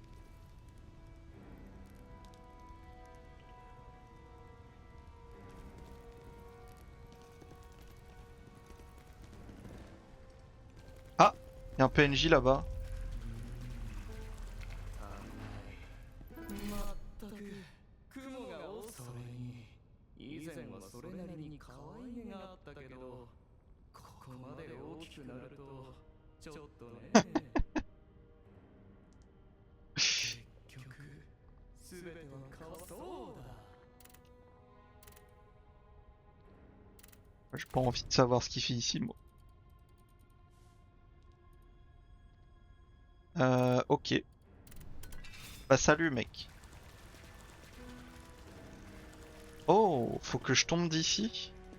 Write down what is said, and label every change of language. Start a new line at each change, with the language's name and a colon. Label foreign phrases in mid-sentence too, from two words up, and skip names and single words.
French: Ah, il y a un PNJ là-bas.
Japanese: まったく雲が多それに以前はそれなりに可愛げがあったけどここまで大きくなるとちょっとね結局全ては顔そうだ
French: J'ai pas envie de savoir ce qu'il fait ici, moi. Ok. Bah salut mec. Oh, faut que je tombe d'ici.